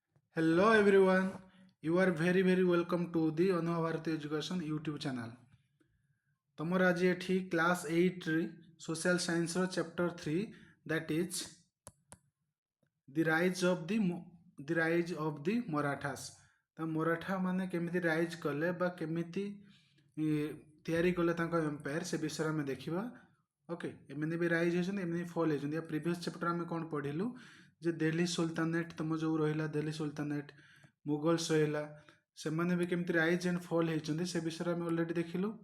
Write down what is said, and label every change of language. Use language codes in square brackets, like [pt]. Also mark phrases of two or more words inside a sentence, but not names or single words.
[en] Hello everyone, you are very welcome to the Anubhabharatieducation YouTube channel. [or] ତମର ଆଜି ଏଠି [en] class 8 social science chapter 3 that is the rise of the ମରାଠାସ୍। [or] ତ ମରାଠା ମାନେ କେମିତି ରାଇଜ୍ କଲେ ବା କେମିତି ତିଆରି କଲେ ତାଙ୍କ ଏମ୍ପାୟାର ସେ ବିଷୟରେ ଆମେ ଦେଖିବା। ଓକେ, ଏମାନେ ବି ରାଇଜ୍ ହେଇଛନ୍ତି, ଏମାନେ ଫଲ୍ ହେଇଛନ୍ତି। ୟା [en] previous chapter [or] ଆମେ କ'ଣ ପଢ଼ିଲୁ ଯେ ଦିଲ୍ଲୀ ସୁଲତାନେଟ୍ ତମ ଯେଉଁ ରହିଲା ଦିଲ୍ଲୀ ସୁଲତାନେଟ୍ ମୁଗଲ୍ସ ରହିଲା ସେମାନେ ବି କେମିତି [en] rise and fall [or] ହେଇଛନ୍ତି ସେ ବିଷୟରେ ଆମେ ଅଲରେଡ଼ି ଦେଖିଲୁ।